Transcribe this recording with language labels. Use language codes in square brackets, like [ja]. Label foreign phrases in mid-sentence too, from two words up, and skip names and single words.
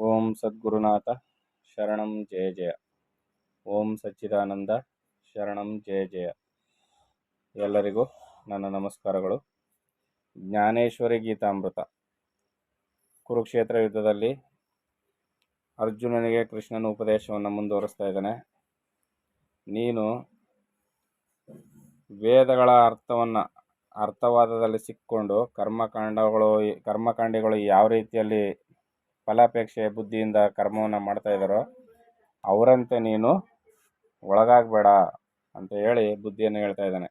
[sa] ಓಂ ಸದ್ಗುರುನಾಥ ಶರಣಂ ಜಯ ಜಯ. ಓಂ ಸಚ್ಚಿದಾನಂದ ಶರಣಂ ಜಯ ಜಯ. [kn] ಎಲ್ಲರಿಗೂ ನನ್ನ ನಮಸ್ಕಾರಗಳು. ಜ್ಞಾನೇಶ್ವರಿ ಗೀತಾಮೃತ. ಕುರುಕ್ಷೇತ್ರ ಯುದ್ಧದಲ್ಲಿ ಅರ್ಜುನನಿಗೆ ಕೃಷ್ಣನ ಉಪದೇಶವನ್ನು ಮುಂದುವರಿಸ್ತಾ ಇದ್ದಾನೆ. ನೀನು ವೇದಗಳ ಅರ್ಥವಾದದಲ್ಲಿ ಸಿಕ್ಕೊಂಡು ಕರ್ಮಕಾಂಡಿಗಳು ಯಾವ ರೀತಿಯಲ್ಲಿ ಫಲಾಪೇಕ್ಷೆ ಬುದ್ಧಿಯಿಂದ ಕರ್ಮವನ್ನು ಮಾಡ್ತಾ ಇದ್ದಾರೋ ಅವರಂತೆ ನೀನು ಒಳಗಾಗಬೇಡ ಅಂತ ಹೇಳಿ ಬುದ್ಧಿಯನ್ನು ಹೇಳ್ತಾ ಇದ್ದಾನೆ.